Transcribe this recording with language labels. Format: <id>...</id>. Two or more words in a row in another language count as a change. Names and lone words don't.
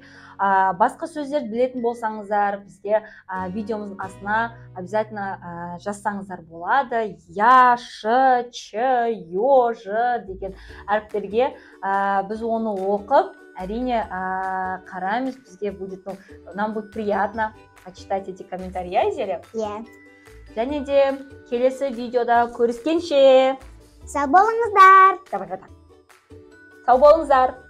<kk>Басқа сөздер білетін болсаңыздар, бізге видеомыздың астына обязательно жазсаңыздар болады. Я, ш, ч, ё, ж деген әріптерге біз оны оқып, әрине қараймыз, бізге</kk> <ru>будет, нам будет приятно почитать эти комментарии,</ru> <kk>Айзере. Иә. Және де келесі видеода көріскенше сау болыңыздар. сау болыңыздар.</kk>